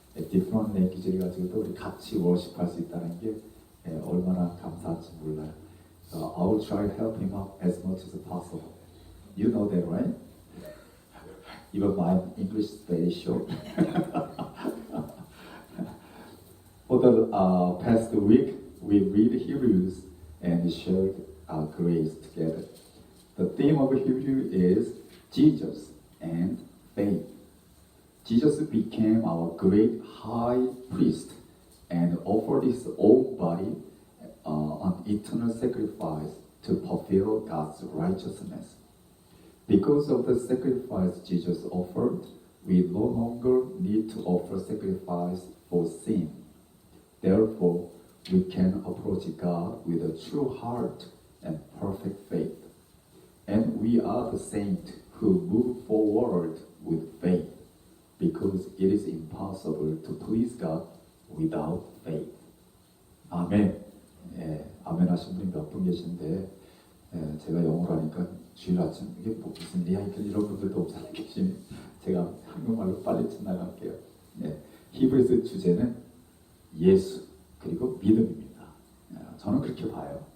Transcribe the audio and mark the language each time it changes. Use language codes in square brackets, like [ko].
[ko] 디프런 랭귀지를 가지고도 우리 같이 워십할 수 있다는 게 얼마나 감사한지 몰라요. [en] So I will try to help him out as much as possible. You know that, right? Even my English is very short. For the past week, we read Hebrews and shared grace together. The theme of Hebrew is Jesus and faith. Jesus became our great high priest and offered his own body an eternal sacrifice to fulfill God's righteousness. Because of the sacrifice Jesus offered, we no longer need to offer sacrifice for sin. Therefore, we can approach God with a true heart and perfect faith. And we are the saints who move forward with faith, because it is impossible to please God without faith. [ko] 아멘. 아멘 하신 분이 몇 분 계신데 제가 영어로 하니까 주일 아침 이게 무슨 리하이튼 이런 분들도 없잖아요. 계시니 제가 한국말로 빨리 지나갈게요. 히브리서 주제는 예수 그리고 믿음입니다. 저는 그렇게 봐요.